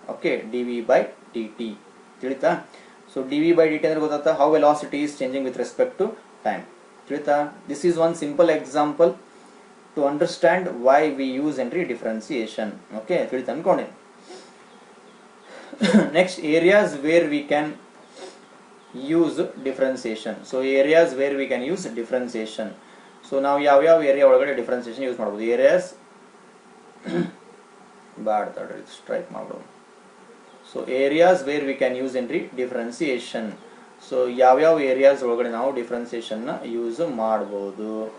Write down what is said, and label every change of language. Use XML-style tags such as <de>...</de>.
<en>Okay, d v by d t. ತಿಳಿತಾ? So d v by d t</en> <kn>ಅಂದ್ರೆ ಗೊತ್ತಾಗ್ತಾ,</kn> <en>How velocity is changing with respect to time. ತಿಳಿತಾ? This is one simple example to understand why we use entry differentiation.</en> <kn>Okay, ತಿಳಿತಾ ಅನ್ಕೊಂಡೆ.</kn> <en>Next, areas where we can use differentiation. So areas where we can use differentiation.</en> <kn>So ನಾವು ಯಾವ area ಒಳಗಡೆ differentiation use ಮಾಡಬಹುದು, areas ಬ್ಯಾಡ್ ತಡ್ರಿ strike ಮಾಡೋಣ.</kn> <en>So areas where we can use entry differentiation.</en> <kn>So ಯಾವ್ಯಾವ ಏರಿಯಾಸ್ ಒಳಗಡೆ ನಾವು ಡಿಫ್ರೆನ್ಸಿಯೇಷನ್ ನ ಯೂಸ್ ಮಾಡಬಹುದು.</kn>